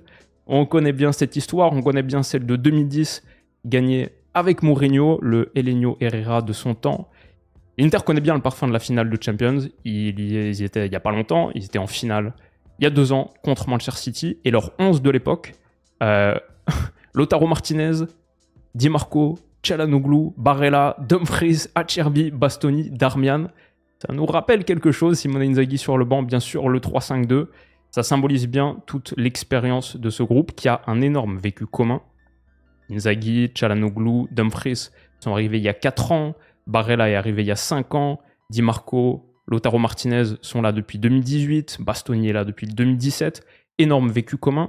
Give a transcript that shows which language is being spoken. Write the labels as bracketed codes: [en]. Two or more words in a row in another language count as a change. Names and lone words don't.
[fr] On connaît bien cette histoire, on connaît bien celle de 2010, gagnée avec Mourinho, le Elinho Herrera de son temps. L'Inter connaît bien le parfum de la finale de Champions. Ils y étaient il n'y a pas longtemps, ils étaient en finale il y a 2 ans contre Manchester City. Et leur 11 de l'époque, Lautaro Martinez, Di Marco, Çalhanoğlu, Barella, Dumfries, Acerbi, Bastoni, Darmian. Ça nous rappelle quelque chose, Simone Inzaghi sur le banc, bien sûr le 3-5-2. Ça symbolise bien toute l'expérience de ce groupe qui a un énorme vécu commun. Inzaghi, Çalhanoğlu, Dumfries sont arrivés il y a 4 ans, Barella est arrivé il y a 5 ans, Di Marco, Lautaro Martinez sont là depuis 2018, Bastoni est là depuis 2017, énorme vécu commun.